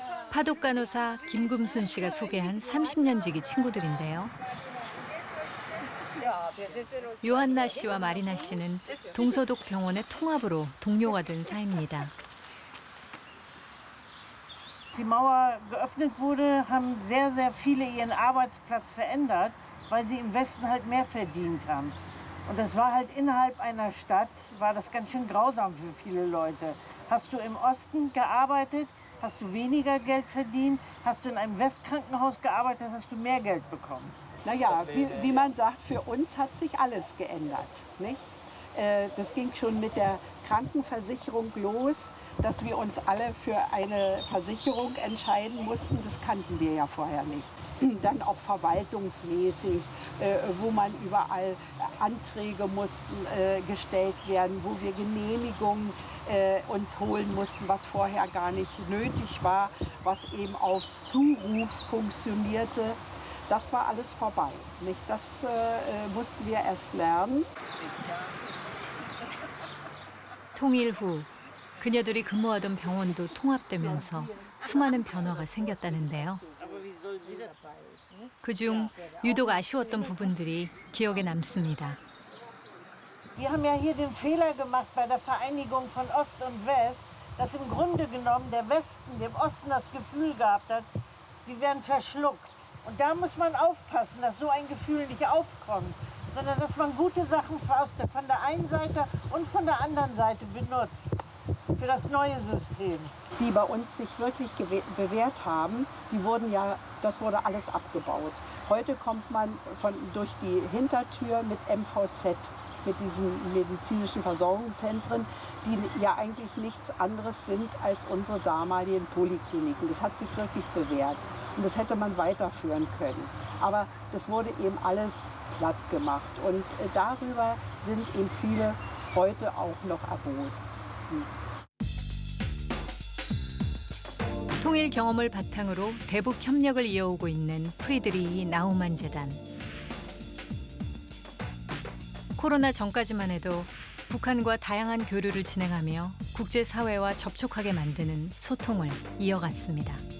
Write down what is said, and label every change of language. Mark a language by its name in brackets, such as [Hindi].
[Korean] 파독 간호사 김금순 씨가 소개한 30년 지기 친구들인데요. 요한나 씨와 마리나 씨는 동서독 병원의 통합으로 동료가 된 사이입니다. [German] Als die Mauer geöffnet wurde, haben sehr, sehr viele ihren Arbeitsplatz verändert, weil sie im Westen halt mehr verdient haben. Und das war halt innerhalb einer Stadt, war das ganz schön grausam für viele Leute. Hast du im Osten gearbeitet, hast du weniger Geld verdient. Hast du in einem Westkrankenhaus gearbeitet, hast du mehr Geld bekommen. Naja, wie man sagt, für uns hat sich alles geändert. Nicht? Das ging schon mit der Krankenversicherung los, dass wir uns alle für eine Versicherung entscheiden mussten. Das kannten wir ja vorher nicht. Dann auch verwaltungsmäßig, wo man überall Anträge mussten gestellt werden, wo wir Genehmigungen uns holen mussten, was vorher gar nicht nötig war, was eben auf Zuruf funktionierte. Das war alles vorbei. Nicht? Das mussten wir erst lernen. [Korean] 통일 후 그녀들이 근무하던 병원도 통합되면서 수많은 변화가 생겼다는데요. 그중 유독 아쉬웠던 부분들이 기억에 남습니다. [German] Die haben ja hier den Fehler gemacht bei der Vereinigung von Ost und West, dass im Grunde genommen der Westen dem Osten das Gefühl gehabt hat, sie werden verschluckt. Und da muss man aufpassen, dass so ein Gefühl nicht aufkommt, sondern dass man gute Sachen von der einen Seite und von der anderen Seite benutzt für das neue System. Die bei uns sich wirklich bewährt haben, das wurde alles abgebaut. Heute kommt man durch die Hintertür mit MVZ, mit diesen medizinischen Versorgungszentren, die ja eigentlich nichts anderes sind als unsere damaligen Polikliniken. Das hat sich wirklich bewährt und das hätte man weiterführen können. Aber das wurde eben alles platt gemacht und darüber sind eben viele heute auch noch erbost. [Korean] 통일 경험을 바탕으로 대북 협력을 이어오고 있는 프리드리히 나우만 재단. 코로나 전까지만 해도 북한과 다양한 교류를 진행하며 국제사회와 접촉하게 만드는 소통을 이어갔습니다.